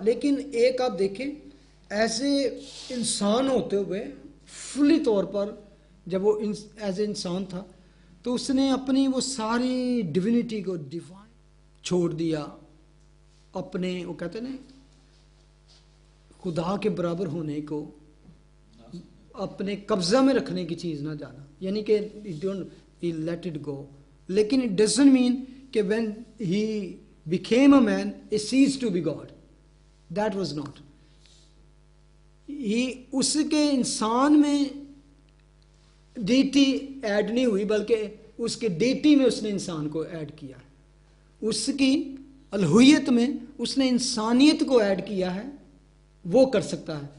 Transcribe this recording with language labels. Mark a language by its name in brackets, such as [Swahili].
[Urdu] لیکن ایک آپ دیکھیں ایسے انسان ہوتے ہوئے فلی طور پر جب وہ ایز اے انسان تھا تو اس نے اپنی وہ ساری ڈیوینٹی کو ڈیوائن چھوڑ دیا. اپنے وہ کہتے ہیں خدا کے برابر ہونے کو اپنے قبضہ میں رکھنے کی چیز نہ جانا، یعنی کہ [English] Let it go. لیکن it doesn't mean کہ when he became a man he ceased to be God. That was not. [Urdu] اس کے انسان میں ڈیٹی ایڈ نہیں ہوئی، بلکہ اس کے ڈیٹی میں اس نے انسان کو ایڈ کیا. اس کی الوہیت میں اس نے انسانیت کو ایڈ کیا ہے. وہ کر سکتا ہے.